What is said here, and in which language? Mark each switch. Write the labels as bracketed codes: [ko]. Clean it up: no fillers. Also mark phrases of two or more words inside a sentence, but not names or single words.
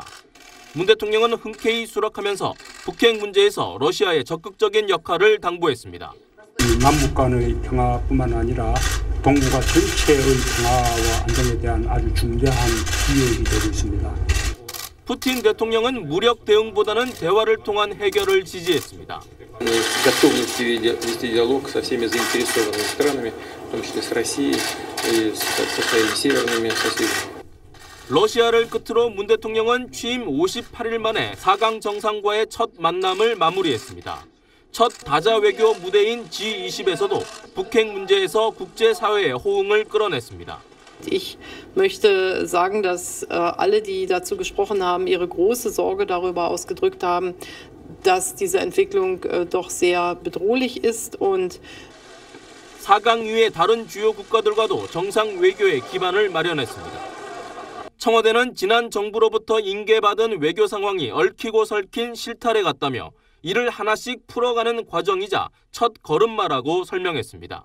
[ko] 문 대통령은 흔쾌히 수락하면서 북핵 문제에서 러시아의 적극적인 역할을 당부했습니다. 남북 간의 평화뿐만 아니라 동북아 전체의 평화와 안정에 대한 아주 중대한 기회가 되고 있습니다. 푸틴 대통령은 무력 대응보다는 대화를 통한 해결을 지지했습니다. [ru] готовность вести диалог со всеми заинтересованными странами, в том числе с Россией и со своими северными соседями. [ko] 러시아를 끝으로 문 대통령은 취임 58일 만에 4강 정상과의 첫 만남을 마무리했습니다. 첫 다자 외교 무대인 G20에서도 북핵 문제에서 국제사회의 호응을 끌어냈습니다. [de] Ich möchte sagen, dass alle, die dazu gesprochen haben, ihre große Sorge darüber ausgedrückt haben, dass diese Entwicklung doch sehr bedrohlich ist und [ko] 4강 이후의 다른 주요 국가들과도 정상 외교의 기반을 마련했습니다. 청와대는 지난 정부로부터 인계받은 외교 상황이 얽히고 설킨 실타래 같다며 이를 하나씩 풀어가는 과정이자 첫 걸음마라고 설명했습니다.